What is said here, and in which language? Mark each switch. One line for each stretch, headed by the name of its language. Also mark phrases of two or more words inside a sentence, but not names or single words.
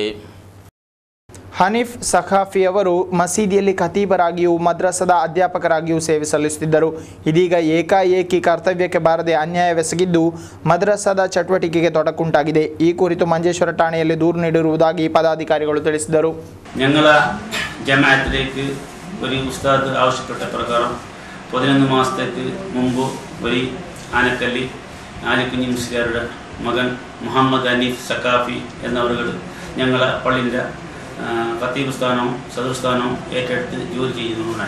Kannada: ಹನೀಫ್ ಸಖಾಫಿ ಅವರು ಮಸೀದಿಯಲ್ಲಿ ಖತೀಬರಾಗಿಯೂ ಮದ್ರಸದ ಅಧ್ಯಾಪಕರಾಗಿಯೂ ಸೇವೆ ಸಲ್ಲಿಸುತ್ತಿದ್ದರು. ಇದೀಗ ಏಕಾಏಕಿ ಕರ್ತವ್ಯಕ್ಕೆ ಬಾರದೆ ಅನ್ಯಾಯವೆಸಗಿದ್ದು ಮದ್ರಸದ ಚಟುವಟಿಕೆಗೆ ತೊಡಕುಂಟಾಗಿದೆ. ಈ ಕುರಿತು ಮಂಜೇಶ್ವರ ಠಾಣೆಯಲ್ಲಿ ದೂರು ನೀಡಿರುವುದಾಗಿ ಪದಾಧಿಕಾರಿಗಳು ತಿಳಿಸಿದರು.
Malayalam: ഞങ്ങള ജമാഅത്തിലേക്ക് ഒരു ഉസ്താദ് ആവശ്യപ്പെട്ട പ്രകാരം 11 മാസത്തേക്ക് മുമ്പ് ഒരു ആനക്കല്ലി ആലിക്കുഞ്ഞി മുസ്ലിയാരുടെ മകൻ മുഹമ്മദ് ഹനീഫ് സഖാഫി എന്നവർ ഞങ്ങളെ പള്ളിൻ്റെ ഖത്തീബ് സ്ഥാനവും സദർ സ്ഥാനവും ഏറ്റെടുത്ത് ജോലി ചെയ്യുന്നതാണ്.